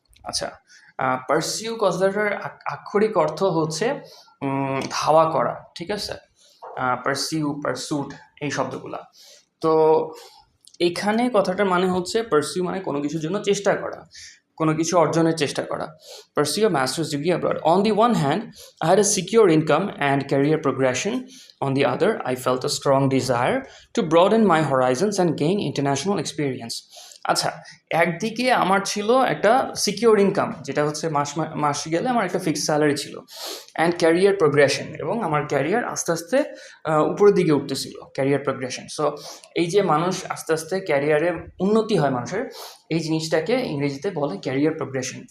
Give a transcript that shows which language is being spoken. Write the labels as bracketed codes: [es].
[bn] আচ্ছা, পারসিউ কথাটার আক্ষরিক অর্থ হচ্ছে ধাওয়া করা, ঠিক আছে, পারসিউ, পারসুট, এই শব্দগুলা। তো এখানে কথাটার মানে হচ্ছে পারসিউ মানে কোনো কিছুর জন্য চেষ্টা করা, কোনো কিছু অর্জনের চেষ্টা করা। [en] Pursue a master's degree abroad. On the one hand, I had a secure income and career progression, On the other, I felt a strong desire to broaden my horizons and gain international experience. [bn] আচ্ছা, একদিকে আমার ছিল একটা secure income, যেটা হচ্ছে মাস গেলে আমার একটা ফিক্সড স্যালারি ছিল, অ্যান্ড ক্যারিয়ার প্রোগ্রেশন, এবং আমার ক্যারিয়ার আস্তে আস্তে উপরের দিকে উঠতেছিল, ক্যারিয়ার প্রোগ্রেশন। সো এই যে মানুষ আস্তে আস্তে ক্যারিয়ারে উন্নতি হয় মানুষের, এই জিনিসটাকে ইংরেজিতে বলে ক্যারিয়ার প্রোগ্রেশন।